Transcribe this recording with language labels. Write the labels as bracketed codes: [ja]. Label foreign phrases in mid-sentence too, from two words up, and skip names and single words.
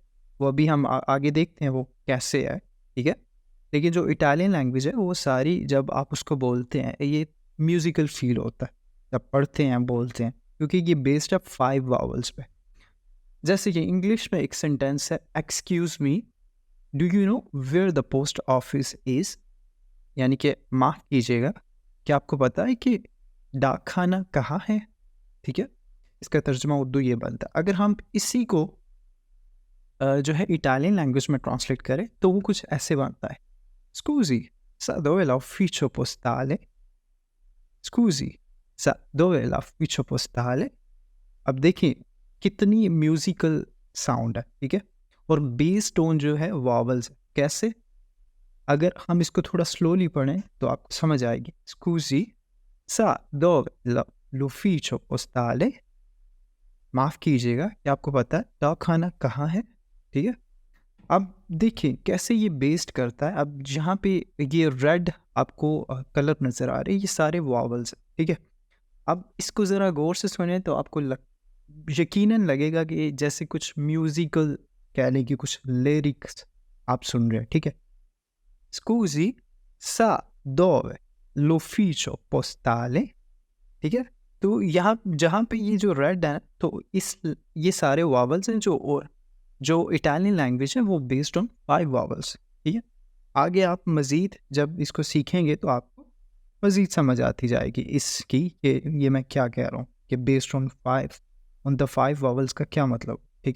[ur] وہ ابھی ہم آگے دیکھتے ہیں وہ کیسے ہے، ٹھیک ہے. لیکن جو [en] Italian language [ur] ہے وہ ساری جب آپ اس کو بولتے ہیں یہ [en] musical feel [ur] ہوتا ہے جب پڑھتے ہیں بولتے ہیں، کیونکہ یہ بیسڈ ہے 5 واولز پے. جیسے کہ انگلش میں ایک سینٹینس ہے, [en] excuse me, do you know where the post office is, [ur] یعنی کہ معاف کیجیے گا، کیا آپ کو پتا ہے کہ ڈاک خانہ کہاں ہے، ٹھیک ہے. اس کا ترجمہ اردو یہ بنتا ہے. اگر ہم اسی کو جو ہے [en] Italian language [ur] میں ٹرانسلیٹ کریں تو وہ کچھ ایسے بنتا ہے, [it] scusi sa dove l'ufficio postale, scusi sa dove l'ufficio postale. [ur] اب دیکھیے کتنی [en] musical sound [ur] ہے، ٹھیک ہے. اور [en] base tone [ur] جو ہے واولز، کیسے، اگر ہم اس کو تھوڑا سلولی پڑھیں تو آپ کو سمجھ آئے گی. [it] scusi sa dove l'ufficio postale, [ur] معاف کیجیے گا، کیا آپ کو پتا ہے ڈاک خانہ کہاں ہے، ٹھیک ہے. اب دیکھیے کیسے یہ بیسڈ کرتا ہے۔ اب جہاں پے یہ ریڈ آپ کو کلر نظر آ رہی ہے، یہ سارے واولز ہیں، ٹھیک ہے. اب اس کو ذرا غور سے سنے تو آپ کو یقیناً لگے گا کہ جیسے کچھ میوزیکل، کہہ لیں کہ کچھ لرکس آپ سن رہے ہیں، ٹھیک ہے. [it] scusi sa dove l'ufficio postale, [ur] ٹھیک ہے. تو یہاں جہاں پے یہ جو ریڈ ہے تو یہ سارے واولز ہیں جو [en] Italian language [ur] ہے وہ [en] based on 5 vowels, [ur] ٹھیک ہے. آگے آپ مزید جب اس کو سیکھیں گے تو آپ کو مزید سمجھ آتی جائے گی اس کی کہ یہ میں کیا کہہ رہا ہوں کہ [en] based on the 5 vowels [ur] کا کیا مطلب، ٹھیک ہے.